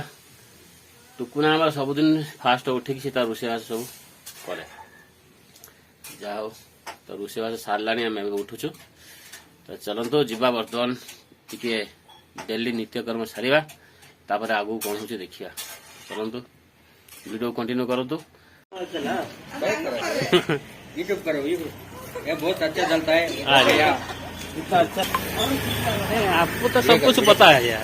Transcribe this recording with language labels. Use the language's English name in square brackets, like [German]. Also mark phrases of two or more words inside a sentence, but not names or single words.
[Odia] ଟୁକୁନା ଆମର ସବୁଦିନ ଫାଷ୍ଟ ଉଠିକି ସେ ତାର ରୋଷେଇବାସ ସବୁ କରେ। ଯାହା ହଉ ତ ରୋଷେଇବାସ ସାରିଲାଣି, ଆମେ ଏବେ ଉଠୁଛୁ। ତ ଚାଲନ୍ତୁ ଯିବା ବର୍ତ୍ତମାନ ଟିକେ ଡେଲି ନିତ୍ୟକର୍ମ ସାରିବା, ତାପରେ ଆଗକୁ କଣ ହଉଛି ଦେଖିବା। ଚାଲନ୍ତୁ [English] video continue [Odia] କରନ୍ତୁ। [Hindi] यूट्यूब करो, ये बहुत अच्छा चलता है। इतना अच्छा आपको तो सब कुछ पता है यार।